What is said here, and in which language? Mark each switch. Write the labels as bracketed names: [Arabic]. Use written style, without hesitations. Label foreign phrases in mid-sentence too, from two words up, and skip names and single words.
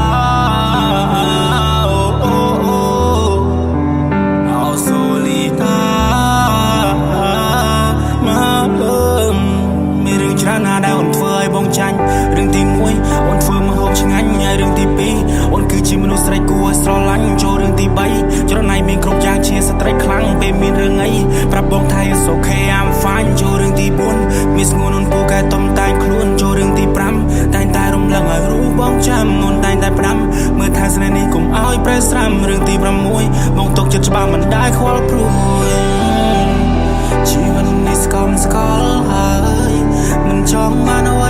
[Khmer] បងចាញ់រឿងទី1អូនធ្វើមកហូបឆ្ងាញ់ហើយរឿងទី2អូនគឺជាមនុស្សស្រីគួរស្រ ឡាញ់ចូលរឿងទី3ច្រណៃមានគ្រប់យ៉ាងជាស្ត្រីខ្លាំងពេលមានរឿងអីប្រាប់បងថា [English] it's okay I'm fine [Khmer] ចូលរឿងទី4មានស្ងួនអូនពូកែតំតែងខ្លួនចូលរឿងទី5តែងតែរំលឹកឲ្យរូបបងចាំអូនតែងតែផ្ដាំមើលថាស្នេហ៍នេះកុំឲ្យប្រេះស្រាំរឿងទី6បងຕົកចិត្តច្បាស់មិនដែលខ្វល់ព្រួយជីវិតនេះស្កំស្កល់ហើយមិនចង់បាន